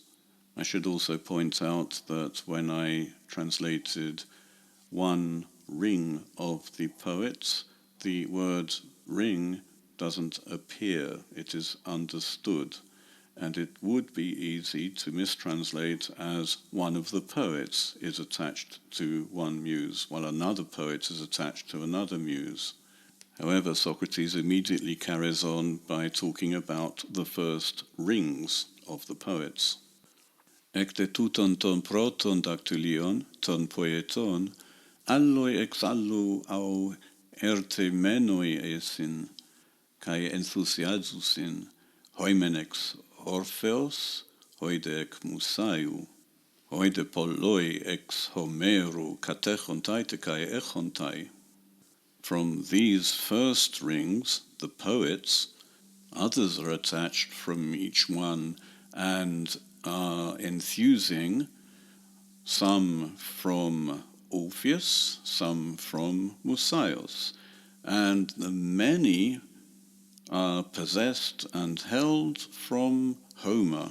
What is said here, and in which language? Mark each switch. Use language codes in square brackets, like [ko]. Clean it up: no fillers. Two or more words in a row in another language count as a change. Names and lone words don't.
[en] I should also point out that when I translated one ring of the poets, the word ring doesn't appear, it is understood, and it would be easy to mistranslate as one of the poets is attached to one muse, while another poet is attached to another muse. However, Socrates immediately carries on by talking about the first rings of the poets. [el] Ἐκ δὲ τούτων τῶν πρώτων δακτυλίων, τῶν ποιητῶν, ἄλλοι ἐξ ἄλλου αὖ ἠρτημένοι εἰσί, καὶ ἐνθουσιάζουσιν, οἱ μὲν ἐξ Ὀρφέως, οἱ δὲ ἐκ Μουσαίου, οἱ δὲ πολλοὶ ἐξ Ὁμήρου κατέχονταί τε καὶ ἔχονται. [en] From these first rings, the poets, others are attached from each one and are enthusing, some from Orpheus, some from Musaios, and the many are possessed and held from Homer.